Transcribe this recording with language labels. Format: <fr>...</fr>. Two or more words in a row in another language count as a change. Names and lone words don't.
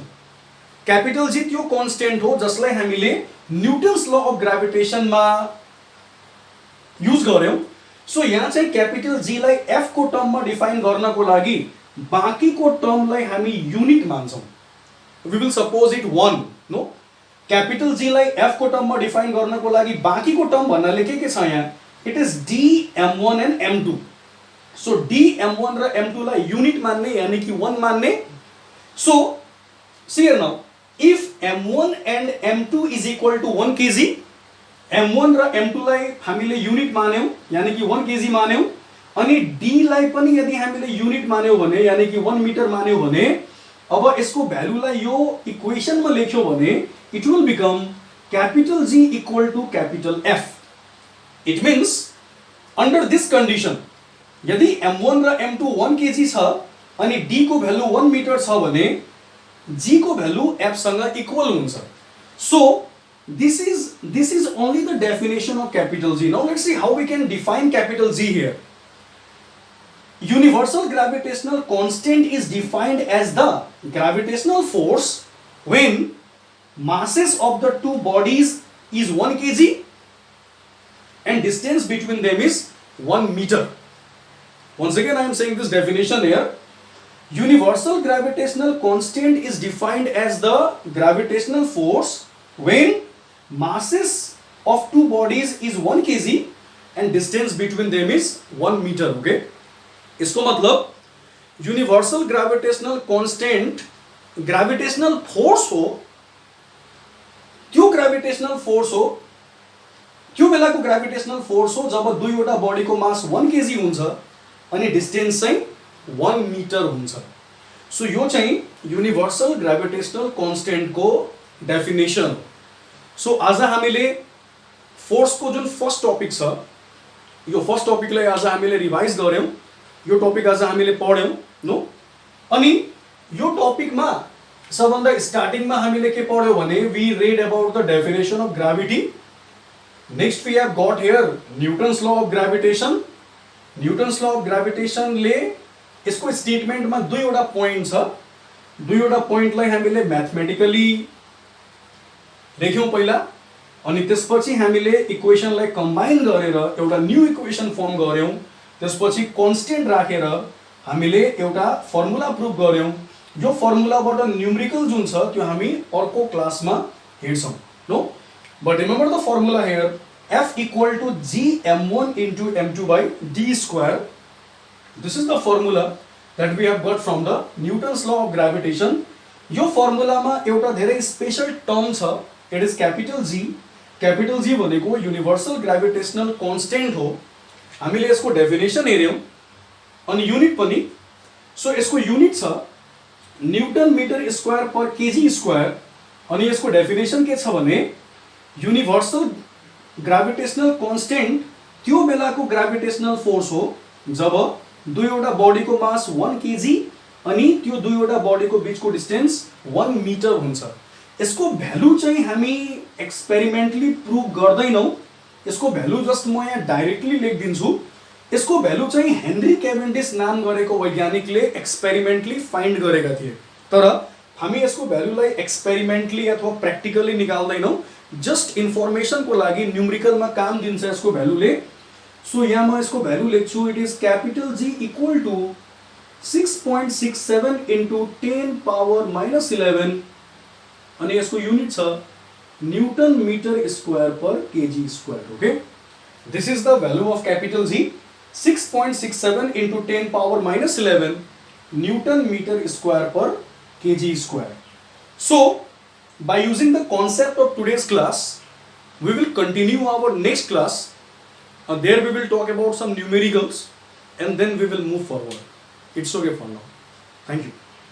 <en>capital G</en> <ne>त्यो constant हो जसलाई हामीले</ne> <en>Newton's law of gravitation</en> <ne>मा युज गर्यौं. सो यहाँ चाहिँ</ne> <en>capital G</en> <ne>लाई F को टर्ममा डिफाइन गर्नको लागि बाँकीको टर्मलाई हामी युनिट मान्छौं.</ne> <en>We will suppose it 1. No, capital G</en> <ne>लाई F को टर्ममा डिफाइन गर्नको लागि बाँकीको टर्म भन्नाले के छ यहाँ?</ne> <en>It is D m1 and m2. So D m1</en> <ne>र m2 लाई युनिट मान्ने यानी कि 1 मान्ने.</ne> <en>So see here now, इफ m1 and m2 is equal to 1 kg,</en> <ne>m1 र m2 लाई हामीले युनिट मान्यौं यानी कि 1 kg मान्यौं अनि d लाई पनि यदि हामीले युनिट मान्यौं भने यानी कि 1 मिटर मान्यौं भने अब यसको भ्यालुलाई यो इक्वेशनमा लेख्यो भने</ne> <en>it will become capital G equal to capital F. It means under this condition</en> <ne>यदि m1 र m2 1 kg छ अनि d को भ्यालु 1 मिटर छ भने g को भ्यालु f सँग इक्वल हुन्छ.</ne> <en>So this is only the definition of capital G. Now let's see how we can define capital G here. Universal gravitational constant is defined as the gravitational force when masses of the two bodies is 1 kg and distance between them is 1 meter. Once again I am saying this definition here. Universal gravitational constant is defined as the gravitational force when masses of two bodies is 1 kg and distance between them is 1 meter.</en> <ne>Okay,</ne> <hi>इसको मतलब</hi> <en>universal gravitational constant gravitational force</en> <ne>हो त्यो</ne> <en>gravitational force</en> <ne>हो त्यो बेलाको</ne> <en>gravitational force</en> <ne>हो जब दुईवटा बडीको मास 1 kg हुन्छ अनि डिस्टेन्स चाहिँ 1 मिटर हुन्छ. सो यो चाहिँ</ne> <en>universal gravitational constant</en> <ne>को डेफिनेसन. सो आज हामीले फोर्स को जुन</ne> <en>first topic</en> <ne>छ यो फर्स्ट टपिकलाई आज हामीले रिवाइज गर्यौं. यो टपिक आज हामीले पढ्यौं नो. अनि यो टपिकमा सबभन्दा स्टार्टिङमा हामीले के पढ्यौं भने</ne> <en>we read about the definition of gravity. next we have got here Newton's law of gravitation. Newton's law of gravitation</en> <ne>ले यसको स्टेटमेन्टमा दुईवटा पोइन्ट छ. दुईवटा पोइन्टलाई हामीले म्याथमेटिकली लेख्यौं पहिला अनि त्यसपछि हामीले इक्वेशनलाई कम्बाइन गरेर एउटा</ne> <en>new equation</en> <ne>फर्म गर्यौं. त्यसपछि कांस्टेंट राखेर हामीले एउटा फर्मुला प्रुभ गर्यौं. यो फर्मुलाबाट न्यूमेरिकल जुन छ त्यो हामी अर्को क्लासमा हेर्छौं नो.</ne> <en>but remember the formula here F equal to G m1 into m2 by d square. This is the formula that we have got from the Newton's law of gravitation.</en> <ne>यो फर्मुलामा एउटा धेरै स्पेशल टर्म छ.</ne> <en>it is capital G. capital G</en> <ne>भनेको</ne> <en>universal gravitational constant</en> <ne>हो. हामीले यसको डेफिनेसन हेर्यौं अनि युनिट पनि. सो यसको युनिट छ</ne> <en>newton meter square per kg square</en> <ne>अनि यसको डेफिनेसन के छ भने</ne> <en>universal gravitational constant</en> <ne>त्यो बेलाको</ne> <en>gravitational force</en> <ne>हो जब दुईवटा बडीको मास 1 kg अनि त्यो दुईवटा बडीको बीचको डिस्टेन्स 1 मिटर हुन्छ. यसको भ्यालु चाहिँ हामी एक्सपेरिमेन्टली प्रुभ गर्दैनौं. यसको भ्यालु जस्ट म यहाँ डाइरेक्टली लेखिदिन्छु. यसको भ्यालु चाहिँ हेनरी केभेन्डिस नाम गरेको वैज्ञानिकले एक्सपेरिमेन्टली फाइन्ड गरेका थिए. तर हामी यसको भ्यालुलाई एक्सपेरिमेन्टली अथवा प्र्याक्टिकली निकाल्दैनौं.</ne> <en>just information</en> <ne>को लागि न्यूमेरिकलमा काम दिन्छ यसको भ्यालुले. सो यहाँ म यसको भ्यालु लेख्छु.</ne> <en>it is capital G equal to 6.67 into 10 power minus 11</en> <ne>अनि यसको युनिट छ</ne> <en>newton meter square per kg square. okay, this is the value of capital G. 6.67 into 10 power minus 11 newton meter square per kg square. So by using the concept of today's class we will continue our next class. There we will talk about some numericals and then we will move forward. It's okay for now. Thank you.</en>